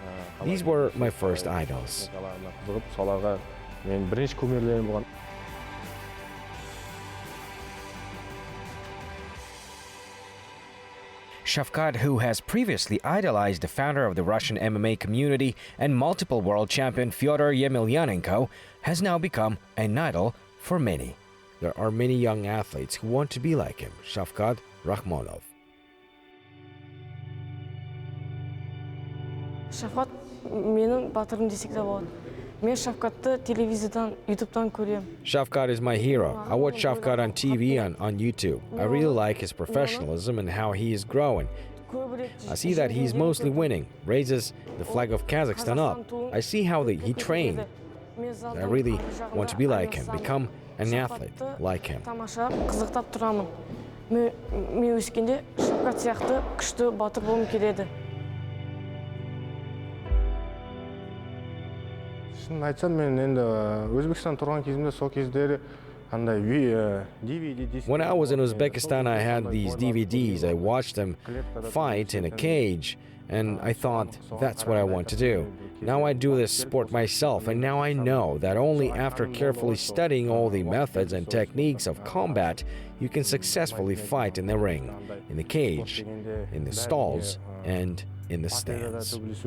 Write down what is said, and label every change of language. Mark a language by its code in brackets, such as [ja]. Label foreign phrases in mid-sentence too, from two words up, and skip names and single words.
[en] These were my first idols. Shavkat, who has previously idolized the founder of the Russian MMA community and multiple world champion Fyodor Yemelyanenko, has now become an idol for many. There are many young athletes who want to be like him, Shavkat Rakhmonov. [kk] Shavkat менің батырым десек те болады. Мен Shavkat'ты телевизордан, YouTube'дан көрем. [en] Shavkat is my hero. I watch Shavkat on TV and on YouTube. I really like his professionalism and how he is growing. I see that he's mostly winning, raises the flag of Kazakhstan up. I see how he trained. I really want to be like him, become an athlete like him. [kk] Тамаша, қызықтап тұрамын. Мен өскенде Shavkat сияқты күшті батыр болғым келеді. шынын айтсам, мен енді Өзбекстан тұрған кезімде сол кездері андай DVD. [en] When I was in Uzbekistan, I had these DVDs. I watched them fight in a cage, and I thought, that's what I want to do. Now I do this sport myself, and now I know that only after carefully studying all the methods and techniques of combat, you can successfully fight in the ring, in the cage, in the stalls, and in the stands.